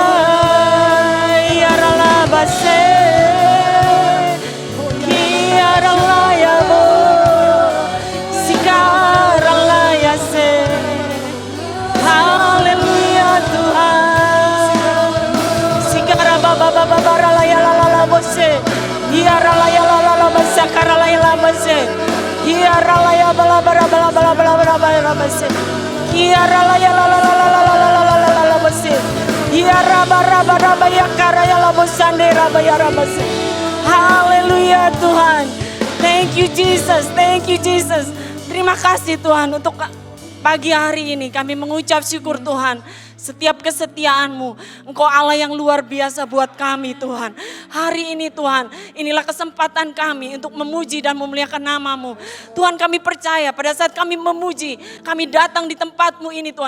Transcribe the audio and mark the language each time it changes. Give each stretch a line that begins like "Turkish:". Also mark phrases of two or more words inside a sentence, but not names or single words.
Indonesian: Iarala base, kiaralaya bo, sikaralaya se. Haleluya Tuhan. Sikara baba baba bara la ya la la la bose. Hiara la ya la la la bose kara la ya la bose. Hiara la ya bala bara bala bala bala bala bala bose. Hiara la ya la la la la la la la la la la la bose. Hiara bara bara baya kara ya la bose andera baya bose. Haleluya Tuhan.
English: Thank you Jesus, thank you Jesus.
Indonesian: Terima kasih Tuhan untuk pagi hari ini kami mengucap syukur Tuhan. Setiap kesetiaan-Mu, Engkau Allah yang luar biasa buat kami Tuhan. Hari ini Tuhan, inilah kesempatan kami untuk memuji dan memuliakan nama-Mu. Tuhan kami percaya pada saat kami memuji, kami datang di tempat-Mu ini Tuhan.